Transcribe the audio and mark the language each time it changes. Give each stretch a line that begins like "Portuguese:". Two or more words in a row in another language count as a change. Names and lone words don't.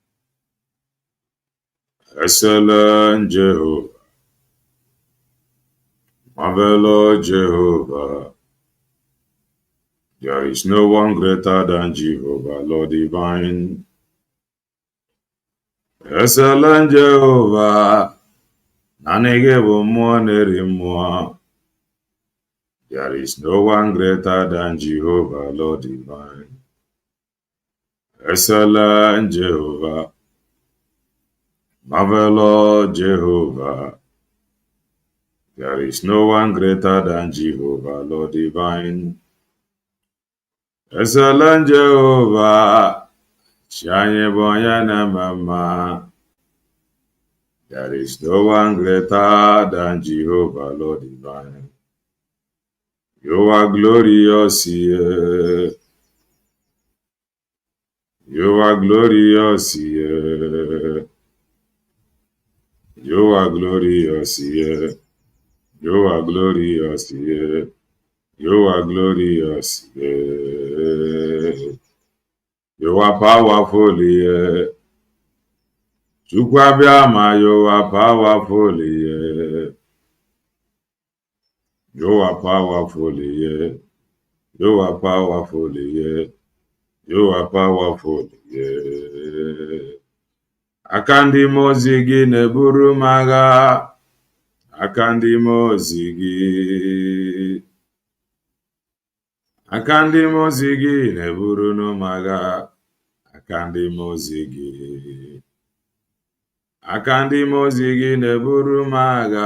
English: Excellent Jehovah, marvelous Jehovah. There is no one greater than Jehovah, Lord divine. Excellent Jehovah,
Igbo: nanige bụ mmụọ na-eri mmụọ.
English: There is no one greater than Jehovah, Lord divine. Excellent Jehovah, marvelous Jehovah. There is no one greater than Jehovah, Lord divine. Excellent Jehovah,
Igbo: chi anyị bụ onye na-eme mma.
English: There is no one greater than Jehovah, Lord divine. You are glorious here. You are glorious here. You are glorious here. You are glorious here. You are glorious here. You are powerful here. Chukwu abịama, you are powerful here. You are powerful here. You are powerful here. You are powerful here.
Igbo: Aka ndị mmụọ ozi gị na-eburu m agha. Aka ndị mmụọ ozi gị. Aka ndị mmụọ ozi gị na-eburu m agha. Aka ndị mmụọ ozi gị. Aka ndị mmụọ ozi gị na-eburu m agha.